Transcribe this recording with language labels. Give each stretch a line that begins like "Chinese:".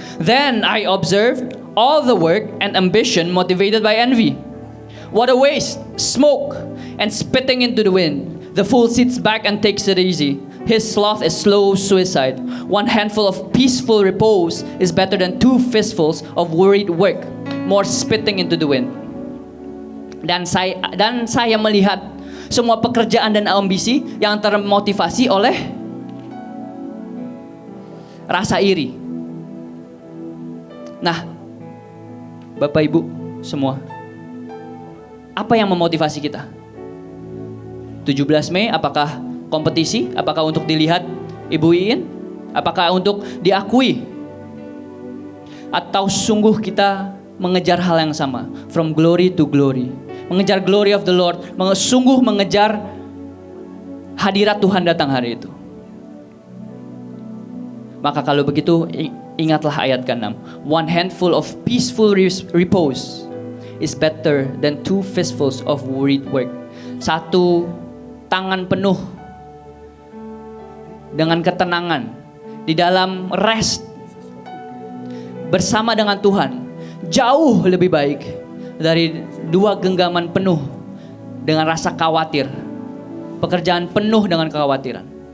English: Then I observed all the work and ambition motivated by envy. What a waste, smoke, and spitting into the wind. The fool sits back and takes it easy. His sloth is slow suicide. One handful of peaceful repose is better than 2 fistfuls of worried work. More spitting into the wind.
Indonesian: Dan saya melihat semua pekerjaan dan ambisi yang termotivasi oleh rasa iri. Nah, Bapak Ibu semua, apa yang memotivasi kita? 17 Mei, apakah kompetisi? Apakah untuk dilihat Ibu Iin? Apakah untuk diakui? Atau sungguh kita mengejar hal yang sama?
English: From glory to glory.
Indonesian: Mengejar
English: glory of the Lord.
Indonesian: Sungguh mengejar hadirat Tuhan datang hari itu. Maka kalau begitu, ingatlah ayat ke-6.
English: One handful of peaceful repose is better than 2 fistfuls of worried work.
Indonesian: Satu tangan penuh dengan ketenangan di dalam rest bersama dengan Tuhan jauh lebih baik dari 2 genggaman penuh dengan rasa khawatir, pekerjaan penuh dengan kekhawatiran.